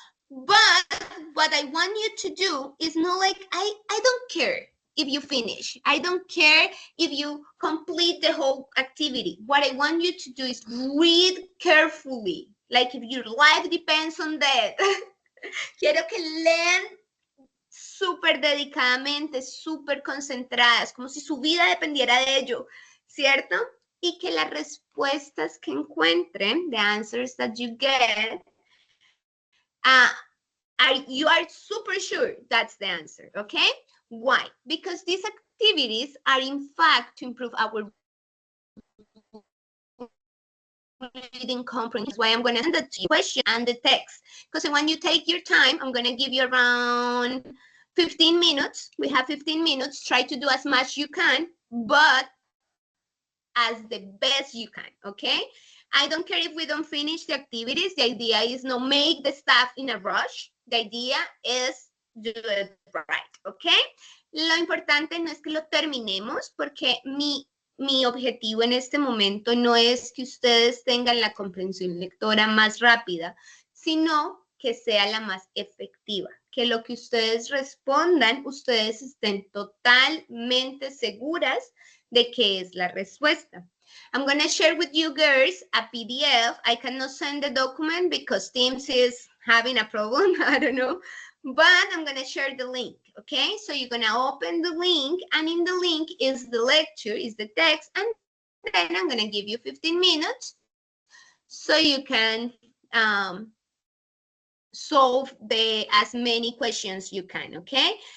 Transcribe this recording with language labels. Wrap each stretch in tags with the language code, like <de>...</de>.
<en>But what I want you to do is not like, I don't care if you finish. I don't care if you complete the whole activity. What I want you to do is read carefully, like if your life depends on that.</en> <es>Quiero que lean súper dedicadamente, súper concentradas, como si su vida dependiera de ello, ¿cierto? Y que las respuestas que encuentren,</es> <en>the answers that you get, you are super sure that's the answer, okay? Why? Because these activities are in fact to improve our reading comprehension. That's why I'm going to send it to you, question and the text. Because when you take your time, I'm going to give you around 15 minutes. We have 15 minutes. Try to do as much you can, but as the best you can, okay? I don't care if we don't finish the activities. The idea is not make the stuff in a rush. The idea is do it right, okay?</en> <es>Lo importante no es que lo terminemos, porque mi objetivo en este momento no es que ustedes tengan la comprensión lectora más rápida, sino que sea la más efectiva, que lo que ustedes respondan, ustedes estén totalmente seguras de que es la respuesta.</es> <en>I'm going to share with you girls a PDF. I cannot send the document because Teams is having a problem. I don't know. But I'm going to share the link, okay? So you're going to open the link, and in the link is the lecture, is the text, and then I'm going to give you 15 minutes so you can solve as many questions you can, okay?</en>